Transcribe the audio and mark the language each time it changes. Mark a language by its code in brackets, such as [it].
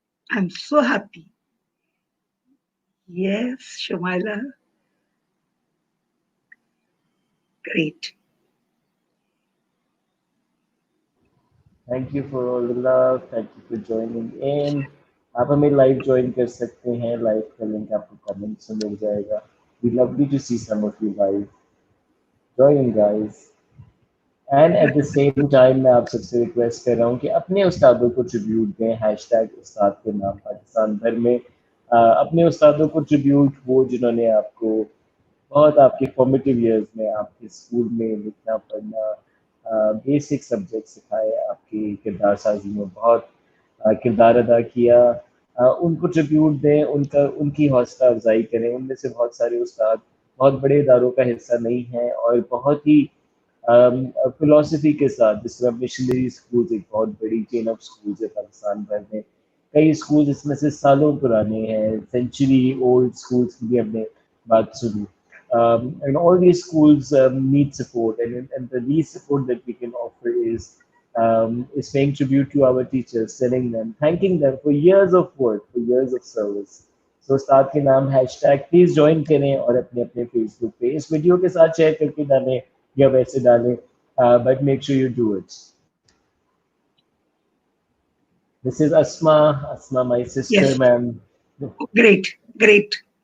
[en] I'm so happy. Yes, Shumaila. Great. Thank you for all the love. Thank you for joining in. [hi] आप हमें live join कर सकते हैं. Live का link आपको कमेंट्स में मिल जाएगा. [en] We lovely to see some of you live. Join guys. [hi] And at the same time मैं आप सबसे रिक्वेस्ट कर रहा हूँ कि अपने उस्तादों को ट्रिब्यूट दें. हैशटैग उस्ताद के नाम पाकिस्तान भर में अपने उस्तादों को ट्रिब्यूट, वो जिन्होंने आपको बहुत आपके फॉर्मेटिव ईयर्स में आपके स्कूल में लिखना पढ़ना बेसिक सब्जेक्ट सिखाए, आपकी किरदार साजी में बहुत किरदार अदा किया. उनको ट्रिब्यूट दें, उनकी हौसला अफजाई करें. उनमें से बहुत सारे उस्ताद बहुत बड़े इदारों का हिस्सा नहीं हैं और बहुत ही फिलोसफी के साथ, जिस तरह मिशनरी स्कूल्स एक बहुत बड़ी चेन ऑफ स्कूल्स है पाकिस्तान भर में. कई स्कूल्स इसमें से सालों पुराने हैं, सेंचुरी ओल्ड स्कूल्स की भी हमने बात सुनी. [en] And all these schools need support, and the least support that we can offer is paying tribute to our teachers, telling them, thanking them for years of work, for years of service. [hi] So उस्ताद के नाम hashtag please join करें और अपने अपने Facebook पे इस video के साथ शेयर करके डालें या वैसे डालें, [en] but make sure you do it. This is Asma, my sister, Yes. ma'am. Great, great.